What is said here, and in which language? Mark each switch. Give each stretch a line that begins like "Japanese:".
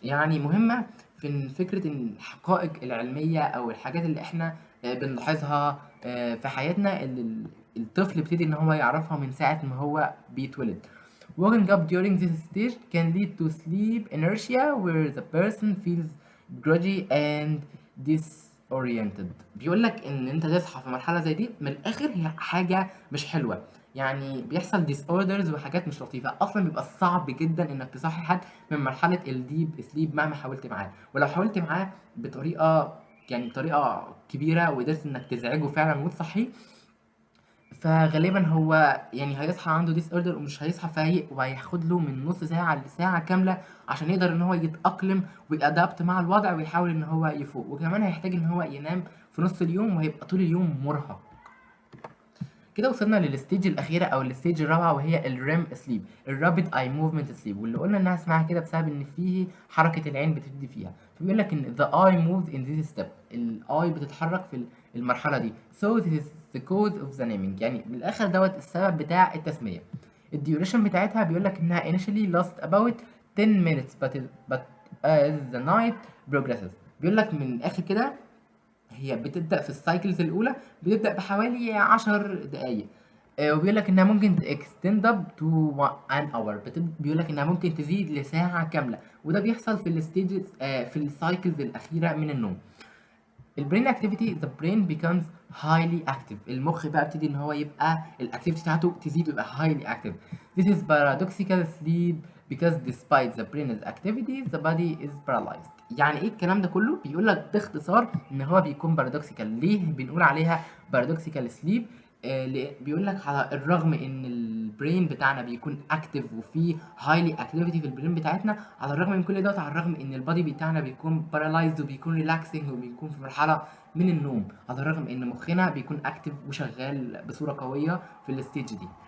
Arabic: يعني مهمة في فكرة إن الحقائق العلمية أو الحاجات اللي إحنا بنلاحظها في حياتنا اللي الطفل بيبتدي إن هو يعرفها من ساعة ما هو بيتولد.
English: Waking up during this stage can lead to sleep inertia where the person feels groggy and disoriented.
Arabic: بيقول لك ان انت تصحى في مرحله زي دي من الاخر هي حاجه مش حلوه، يعني بيحصل disorders وحاجات مش لطيفه. اصلا بيبقى صعب جدا انك تصحي حد من مرحله الديب سليب مهما حاولت معاه، ولو حاولت معاه بطريقه يعني بطريقه كبيره وقدرت انك تزعجه فعلا وتصحيه، فغالبا هو يعني هيصحى عنده ديس اوردر ومش هيصحى فايق، وهياخد له من نص ساعة لساعة كاملة عشان يقدر ان هو يتأقلم ويأدابت مع الوضع ويحاول ان هو يفوق. وكمان هيحتاج ان هو ينام في نص اليوم وهيبقى طول اليوم مرهق. كده وصلنا للستيج الاخيره او الستيج الرابعه وهي الريم سليب، الرابيد اي موفمنت سليب، واللي قلنا انها اسمها كده بسبب ان فيه حركه العين بتبتدي فيها. فبيقول لك ان
English: the eye moves in this step،
Arabic: الاي بتتحرك في المرحله دي.
English: so this is the cause of the naming،
Arabic: يعني من الاخر دوت السبب بتاع التسميه. الديوريشن بتاعتها بيقول لك انها
English: initially last about 10 minutes but as the night progresses.
Arabic: بيقول لك من الاخر كده هي بتبدأ في السايكلز الأولى بتبدأ بحوالي 10 دقايق، وبيقول لك إنها ممكن
English: extend up to an hour.
Arabic: بيقول لك إنها ممكن تزيد لساعة كاملة، وده بيحصل في الستيجز في السايكلز الأخيرة من النوم. البرين اكتيفيتي
English: the brain becomes highly active،
Arabic: المخ بقى بيبتدي ان هو يبقى الاكتيفيتي بتاعته تزيد ويبقى
English: highly active. this is paradoxical sleep because despite the brain's activity the body is paralyzed.
Arabic: يعني ايه الكلام ده كله؟ بيقول لك باختصار ان هو بيكون بارادوكسيكال. ليه بنقول عليها بارادوكسيكال سليب؟ بيقول لك على الرغم ان البرين بتاعنا بيكون اكتف وفي هايلي اكتيفيتي في البرين بتاعتنا، على الرغم من كل دوت، على الرغم ان البادي بتاعنا بيكون بارالايزد وبيكون ريلاكسنج وبيكون في مرحله من النوم، على الرغم ان مخنا بيكون اكتف وشغال بصوره قويه في الستيج دي.